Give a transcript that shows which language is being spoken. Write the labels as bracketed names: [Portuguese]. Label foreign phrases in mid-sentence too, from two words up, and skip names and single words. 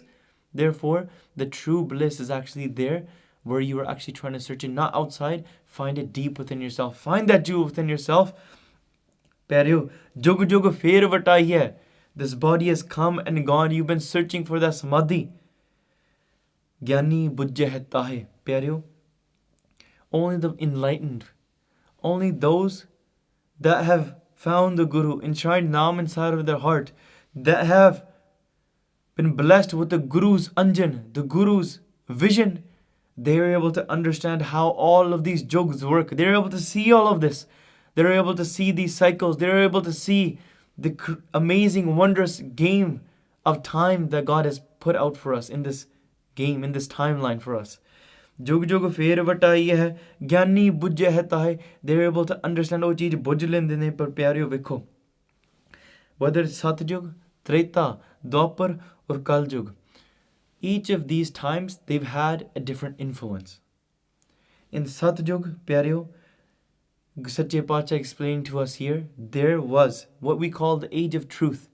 [English] Therefore, the true bliss is actually there, where you are actually trying to search it, not outside. Find it deep within yourself. Find that jewel within yourself. [Punjabi] ਪਿਆਰਿਓ, ਜੁਗ ਜੁਗ ਫੇਰ ਵਟਾਈ ਹੈ. [English] This body has come and gone. You've been searching for that samadhi. [Punjabi] ਗਿਆਨੀ ਬੁੱਝੇ ਹੈ ਤਾਹੇ. [English] Pyareo, only the enlightened, only those that have found the Guru, enshrined Naam inside of their heart, that have been blessed with the Guru's anjan, the Guru's vision, they are able to understand how all of these jugs work. They're able to see all of this. They're able to see these cycles. They're able to see the amazing, wondrous game of time that God has put out for us in this game, in this timeline for us. [Punjabi] ਜੁਗ ਜੁਗ ਫੇਰ ਵਟਾਈ ਹੈ, ਗਿਆਨੀ ਬੁੱਝੇ ਹੈ ਤਾਹੇ. [English] They're able to understand [Punjabi] ਉਹ ਚੀਜ਼ ਬੁੱਝ ਲੈਂਦੇ ਨੇ. ਪਰ ਪਿਆਰਿਓ ਵੇਖੋ, [English] whether it's Satyug, Treta, Dwapar, or Kaljug, each of these times they've had a different influence. In Satyug, Pyareo, Sache Pacha explained to us here, there was what we call the age of truth.